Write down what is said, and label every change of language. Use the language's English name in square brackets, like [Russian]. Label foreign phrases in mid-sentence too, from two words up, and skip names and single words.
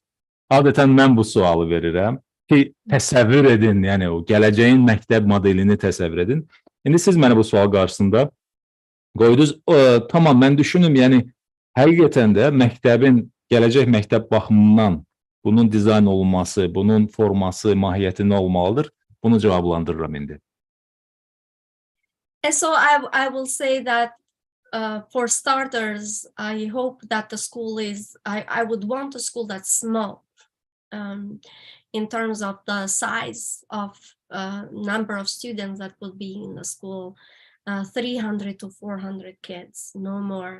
[Azerbaijani] Adətən mən bu sualı verirəm ki, təsəvvür edin, yəni o gələcəyin məktəb modelini təsəvvür edin. İndi siz mənə bu sual qarşısında qoydunuz. Tamam, mən düşünüm, yəni həqiqətən də məktəbin, gələcək məktəb baxımından bunun dizayn olunması, bunun forması, mahiyyəti nə olmalıdır? Bunu cavablandırıram indi. [English] And so I will say that for starters, I hope that the school is, I would want a school that's small in terms of the size of number of students that will be in the school, 300 to 400 kids, no more.